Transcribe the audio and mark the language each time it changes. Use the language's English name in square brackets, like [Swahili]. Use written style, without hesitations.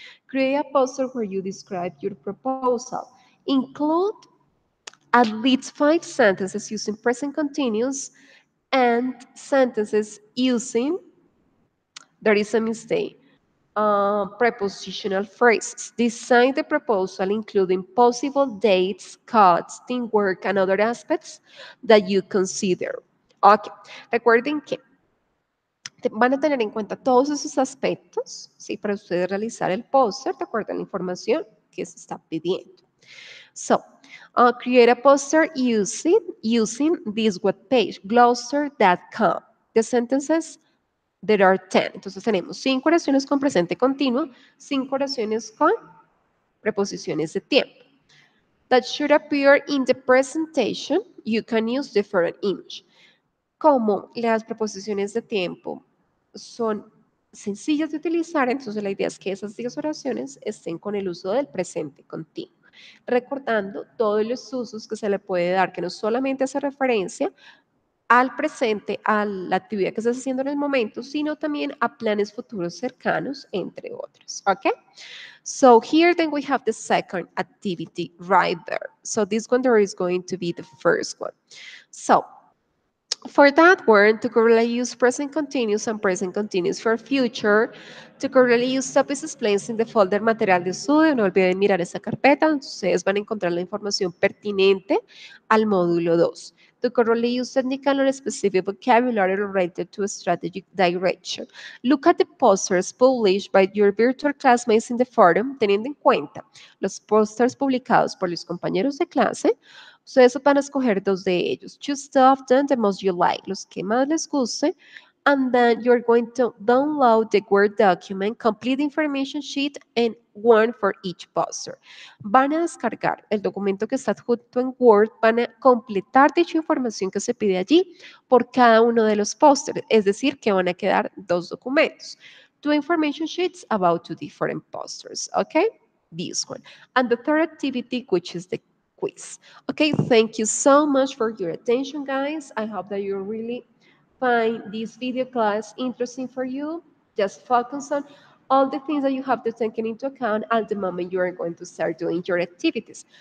[English] Create a poster where you describe your proposal. Include at least 5 sentences using present continuous and sentences using, there is a mistake, prepositional phrases. Design the proposal including possible dates, cuts, teamwork, and other aspects that you consider. [Spanish] Ok, recuerden que van a tener en cuenta todos esos aspectos, ¿sí? Para ustedes realizar el póster de acuerdo a la información que se está pidiendo. [English] So, create a poster using this web page, glossar.com. The sentences, there are 10. [Spanish] Entonces tenemos 5 oraciones con presente continuo, 5 oraciones con preposiciones de tiempo. [English] That should appear in the presentation. You can use different image. [Spanish] Como las preposiciones de tiempo son sencillas de utilizar, entonces la idea es que esas 10 oraciones estén con el uso del presente continuo, recordando todos los usos que se le puede dar, que no solamente hace referencia al presente, a la actividad que estás haciendo en el momento, sino también a planes futuros cercanos, entre otros. [English] Okay? So here then we have the second activity right there. So this one there is going to be the first one. So for that word, to correctly use present continuous and present continuous for future. To correctly use topics explained in the folder material de estudio. [Spanish] No olviden mirar esa carpeta donde ustedes van a encontrar la información pertinente al módulo 2. [English] To correctly use technical or specific vocabulary related to a strategic direction. Look at the posters published by your virtual classmates in the forum, teniendo en cuenta los posters publicados por los compañeros de clase. [Spanish] Ustedes van a escoger 2 de ellos. [English] Choose two of them, the most you like, los que más les guste. And then you're going to download the Word document, complete the information sheet, and one for each poster. [Spanish] Van a descargar el documento que está adjunto en Word, van a completar dicha información que se pide allí por cada uno de los pósters, es decir, que van a quedar 2 documentos. [English] 2 information sheets about 2 different posters, okay? This one. And the third activity, which is the quiz. Okay, thank you so much for your attention, guys. I hope that you really find this video class interesting for you. Just focus on all the things that you have to take into account at the moment you are going to start doing your activities.